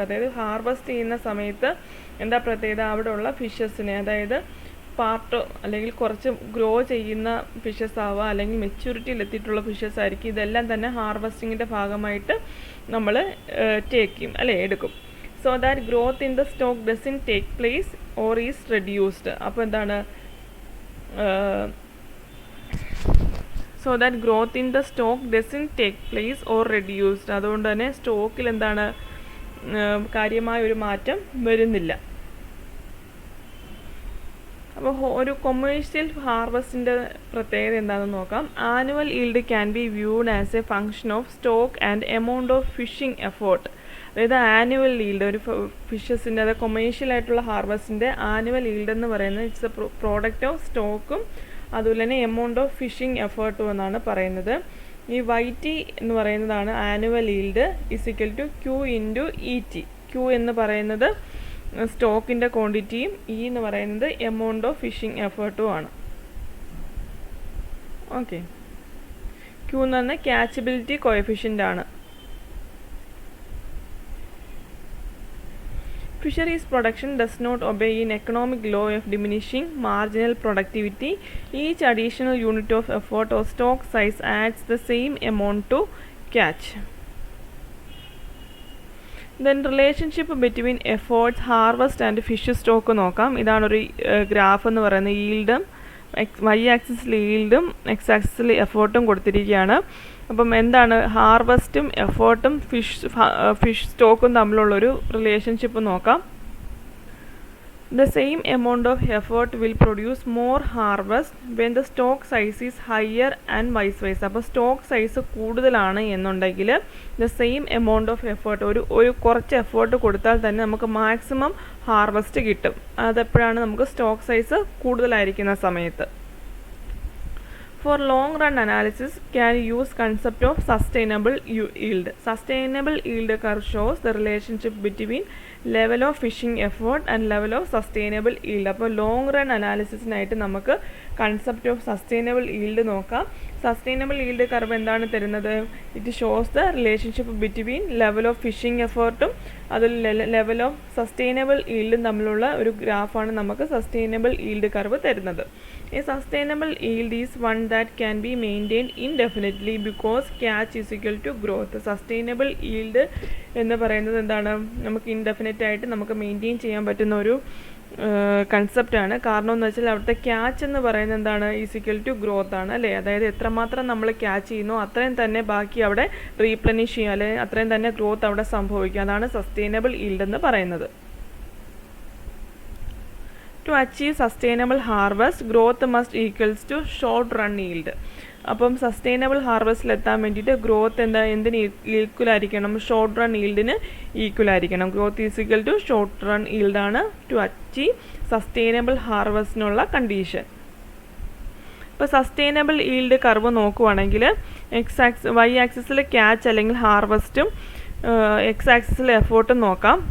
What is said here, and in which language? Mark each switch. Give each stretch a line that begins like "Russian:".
Malayalam: അതായത് ഹാർവസ്റ്റ് ചെയ്യുന്ന സമയത്ത് എന്താ പ്രത്യേകത, അവിടെ ഉള്ള ഫിഷസിനെ, അതായത് പാർട്ട് അല്ലെങ്കിൽ കുറച്ച് ഗ്രോ ചെയ്യുന്ന ഫിഷസ് ആവുക അല്ലെങ്കിൽ മെച്യൂരിറ്റിയിലെത്തിയിട്ടുള്ള ഫിഷസ് ആയിരിക്കും. ഇതെല്ലാം തന്നെ ഹാർവസ്റ്റിങ്ങിൻ്റെ ഭാഗമായിട്ട് നമ്മൾ ടേക്ക് ചെയ്യും അല്ലേ, എടുക്കും.
English: so that growth in the stock doesn't take place or is reduced.
Malayalam: അപ്പോൾ എന്താണ്
English: so that growth in the stock doesn't take place or reduced.
Malayalam: അതുകൊണ്ട് തന്നെ സ്റ്റോക്കിൽ എന്താണ് കാര്യമായ ഒരു മാറ്റം വരുന്നില്ല. അപ്പോൾ ഒരു കൊമേഴ്ഷ്യൽ ഹാർവസ്റ്റിൻ്റെ പ്രത്യേകത എന്താണെന്ന് നോക്കാം.
English: Annual yield can be viewed as a function of stock and amount of fishing effort.
Malayalam: അതായത് ആനുവൽ ഈൽഡ് ഒരു ഫിഷസിൻ്റെ അതായത് കൊമേഴ്ഷ്യൽ ആയിട്ടുള്ള ഹാർവസ്റ്റിൻ്റെ ആനുവൽ ഈൽഡ് എന്ന് പറയുന്നത്
English: it's a product of
Malayalam: സ്റ്റോക്കും അതുപോലെ തന്നെ എമൗണ്ട് ഓഫ് ഫിഷിംഗ് എഫേർട്ടും എന്നാണ് പറയുന്നത്. ഈ YT എന്ന് പറയുന്നതാണ് annual yield is equal to Q into ET. Q എന്ന് പറയുന്നത് സ്റ്റോക്കിൻ്റെ ക്വാണ്ടിറ്റിയും E എന്ന് പറയുന്നത് എമൗണ്ട് ഓഫ് ഫിഷിംഗ് എഫേർട്ടും ആണ്. ഓക്കെ, Q എന്ന് പറഞ്ഞാൽ ക്യാച്ചബിലിറ്റി കോഎഫിഷ്യൻ്റ് ആണ്.
English: Fisheries production does not obey an economic law of diminishing marginal productivity. Each additional unit of effort or stock size adds the same amount to catch. Then relationship between efforts, harvest and fish stock
Malayalam: നോക്കാം. ഇതാണ് ഒരു graph എന്ന് പറയുന്നത്. ഈൽഡും y ആക്സിസിൽ ഈൽഡും x ആക്സിസിൽ എഫേർട്ടും കൊടുത്തിരിക്കുകയാണ്. അപ്പം എന്താണ് ഹാർവസ്റ്റും എഫേർട്ടും ഫിഷ് സ്റ്റോക്കും തമ്മിലുള്ളൊരു റിലേഷൻഷിപ്പ് നോക്കാം.
English: The same amount of effort will produce more harvest when the stock size is higher and vice versa.
Malayalam: അപ്പോൾ സ്റ്റോക്ക് സൈസ് കൂടുതലാണ് എന്നുണ്ടെങ്കിൽ
English: the same amount of effort
Malayalam: ഒരു കുറച്ച് എഫേർട്ട് കൊടുത്താൽ തന്നെ നമുക്ക് മാക്സിമം ഹാർവസ്റ്റ് കിട്ടും. അതെപ്പോഴാണ് നമുക്ക് സ്റ്റോക്ക് സൈസ് കൂടുതലായിരിക്കുന്ന സമയത്ത്.
English: For long run analysis can use concept of sustainable yield. Sustainable yield curve shows the relationship between level of fishing effort and level of sustainable yield.
Malayalam: അപ്പോൾ long run അനാലിസിസിനായിട്ട് നമുക്ക് concept of sustainable yield നോക്കാം. Sustainable yield curve എന്താണ് തരുന്നത്?
English: it shows the relationship between level of
Malayalam: phishing എഫേർട്ടും അതിൽ level of sustainable ഈൽഡും തമ്മിലുള്ള ഒരു ഗ്രാഫാണ് നമുക്ക് sustainable yield curve തരുന്നത്.
English: A sustainable yield is one that can be maintained indefinitely because catch is equal to growth.
Malayalam: Sustainable yield എന്ന് പറയുന്നത് എന്താണ്? നമുക്ക് indefinite ആയിട്ട് നമുക്ക് മെയിൻറ്റെയിൻ ചെയ്യാൻ പറ്റുന്ന ഒരു കൺസെപ്റ്റാണ്. കാരണം എന്ന് വെച്ചാൽ അവിടുത്തെ ക്യാച്ച് എന്ന് പറയുന്നത് എന്താണ്? ഈസിക്കൽ ടു ഗ്രോത്ത് ആണ് അല്ലേ? അതായത് എത്രമാത്രം നമ്മൾ ക്യാച്ച് ചെയ്യുന്നു അത്രയും തന്നെ ബാക്കി അവിടെ റീപ്ലനിഷ് ചെയ്യുക, അല്ലെങ്കിൽ അത്രയും തന്നെ ഗ്രോത്ത് അവിടെ സംഭവിക്കുക. അതാണ് സസ്റ്റൈനബിൾ ഈൽഡ് എന്ന് പറയുന്നത്.
English: To achieve sustainable harvest, growth must equals to short run yield.
Malayalam: അപ്പം സസ്റ്റൈനബിൾ ഹാർവസ്റ്റിലെത്താൻ വേണ്ടിയിട്ട് ഗ്രോത്ത് എന്തിന് ഈക്വൽ ആയിരിക്കണം? ഷോർട്ട് റൺ ഈൽഡിന് ഈക്വൽ ആയിരിക്കണം.
English: growth is equal to
Malayalam: short run ഈൽഡാണ് to achieve sustainable ഹാർവസ്റ്റിനുള്ള condition. ഇപ്പോൾ സസ്റ്റൈനബിൾ ഈൽഡ് കർവ് നോക്കുവാണെങ്കിൽ y ആക്സിസിൽ catch അല്ലെങ്കിൽ ഹാർവസ്റ്റും x ആക്സിസിൽ എഫേർട്ടും നോക്കാം.